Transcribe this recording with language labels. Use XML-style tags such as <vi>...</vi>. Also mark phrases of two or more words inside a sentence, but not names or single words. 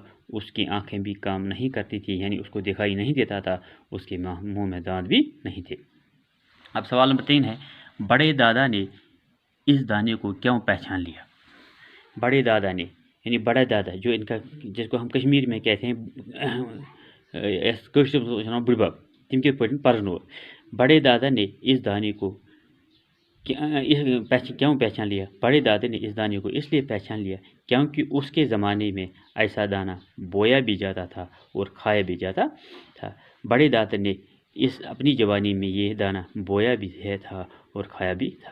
<ur>اس کی آنکھیں بھی کام نہیں کرتی تھی، یعنی اس کو دکھائی نہیں دیتا تھا، اس کے منہ میں دانت بھی نہیں تھے۔ اب سوال نمبر 3 ہے، بڑے دادا نے اس دانے کو کیوں پہچان لیا؟ بڑے دادا نے، یعنی بڑا دادا جو ان کا، جس کو ہم کشمیر میں کہتے ہیں</ur> <ks>بڑ بب، تم کے پرزنو،</ks> <ur>بڑے دادا نے اس دانے کو کیوں پہچان لیا؟ بڑے دادے نے اس دانے کو اس لیے پہچان لیا کیونکہ اس کے زمانے میں ایسا دانہ بویا بھی جاتا تھا اور کھایا بھی جاتا تھا۔ بڑے دادے نے اپنی جوانی میں یہ دانہ بویا بھی تھا اور کھایا بھی تھا۔</ur>